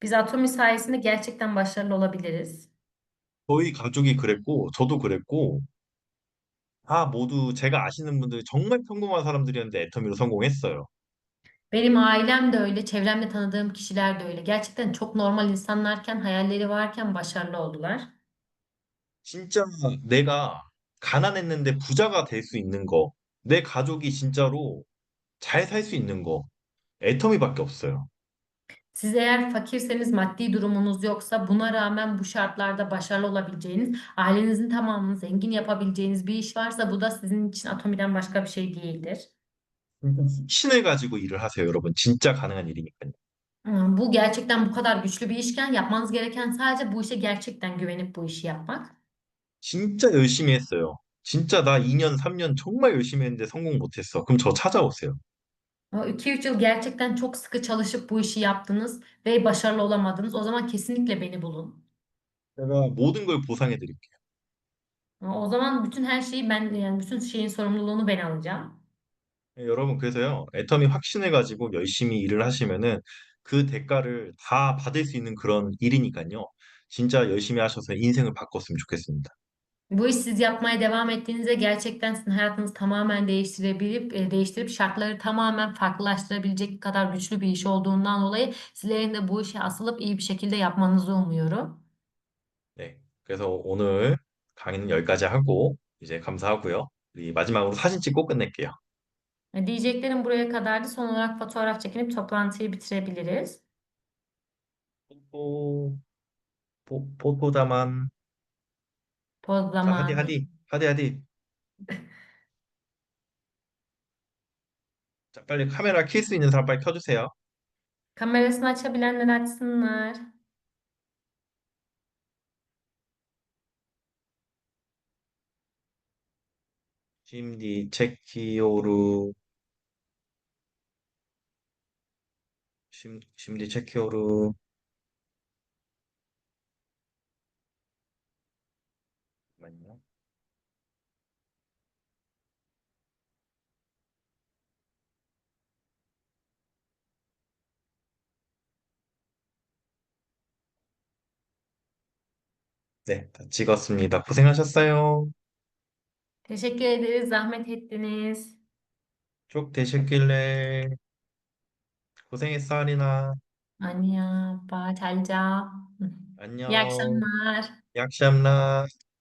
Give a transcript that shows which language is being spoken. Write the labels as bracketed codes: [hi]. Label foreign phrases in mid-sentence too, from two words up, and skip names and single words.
[tr] Biz Atomi sayesinde gerçekten başarılı olabiliriz. [ko] 저희 가족이 그랬고, 저도 그랬고, 다 모두 제가 아시는 분들이 정말 평범한 사람들이었는데 애터미로 성공했어요. [tr] Benim ailem de öyle, çevremde tanıdığım kişiler de öyle. Gerçekten çok normal insanlarken, hayalleri varken başarılı oldular. [ko] 진짜 내가 가난했는데 부자가 될 수 있는 거, 내 가족이 진짜로 잘 살 수 있는 거, 애터미밖에 없어요. [tr] Siz eğer fakirseniz, maddi durumunuz yoksa, buna rağmen bu şartlarda başarılı olabileceğiniz, ailenizin tamamını zengin yapabileceğiniz bir iş varsa bu da sizin için Atomi'den başka bir şey değildir. [ko] 신을 가지고 일을 하세요, 여러분. 진짜 가능한 일이니까요. Bu gerçekten bu kadar güçlü bir işken yapmanız gereken sadece bu işe gerçekten güvenip bu işi yapmak. 진짜 열심히 했어요. 진짜 나 2년, 3년 정말 열심히 했는데 성공 못했어. 그럼 저 찾아오세요. [tr] O 2-3 yıl gerçekten çok sıkı çalışıp bu işi yaptınız ve başarılı olamadınız. O zaman kesinlikle beni bulun. [ko] 제가 모든 걸 보상해 드릴게요. [tr] O zaman bütün her şeyi ben, yani bütün şeyin sorumluluğunu ben alacağım. [ko] 네, 여러분, 그래서요, 애터미 확신을 가지고 열심히 일을 하시면은 그 대가를 다 받을 수 있는 그런 일이니까요. 진짜 열심히 하셔서 인생을 바꿨으면 좋겠습니다. [tr] Bu işi siz yapmaya devam ettiğinizde gerçekten sizin hayatınızı tamamen değiştirip şartları tamamen farklılaştırabilecek kadar güçlü bir iş olduğundan dolayı sizlerin de bu işe asılıp iyi bir şekilde yapmanızı umuyorum. [ko] 네, 그래서 오늘 강의는 여기까지 하고 이제 감사하고요. 우리 마지막으로 사진 찍고 끝낼게요. [tr] Diyeceklerim buraya kadardı. Son olarak fotoğraf çekinip toplantıyı bitirebiliriz. 뽀뽀, 뽀뽀다만. Poz [ko] 자, 하디, [tr] zamanı. hadi, hadi, hadi. [ko] 자, 빨리 카메라 킬 수 있는 사람 빨리 켜주세요. [tr] Kamerasını açabilenler açsınlar. şimdi çekiyor, şimdi çekiyor. [ko] 잠깐만요. 네, 다 찍었습니다. 고생하셨어요. [tr] Teşekkür ederiz. Zahmet ettiniz. [ko] 쭉 되셨길래 고생했어, 아리나. Anya, pa, 잘 자. İyi 안녕. [tr] akşamlar. 약시암나.